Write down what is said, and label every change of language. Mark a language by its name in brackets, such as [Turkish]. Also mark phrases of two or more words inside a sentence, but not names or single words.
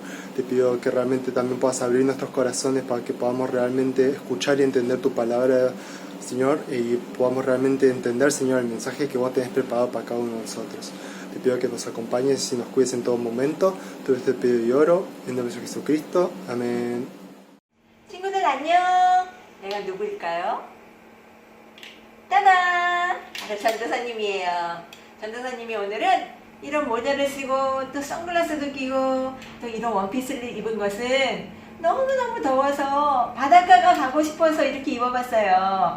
[Spanish] Te pido que realmente también puedas abrir nuestros corazones para que podamos realmente escuchar y entender tu palabra, Señor, y podamos realmente entender, Señor, el mensaje que vos tenés preparado para cada uno de nosotros. Te pido que nos acompañes y nos cuides en todo momento. Todo esto te pido y oro en el nombre de Jesucristo. Amén. [Korean] 친구들 안녕. 내가 누구일까요? 따단! 바로 전도사님이에요. 전도사님이 오늘은 이런 모자를 쓰고 또 선글라스도 끼고 또 이런 원피스를 입은 것은 너무너무 더워서 바닷가가 가고 싶어서 이렇게 입어봤어요.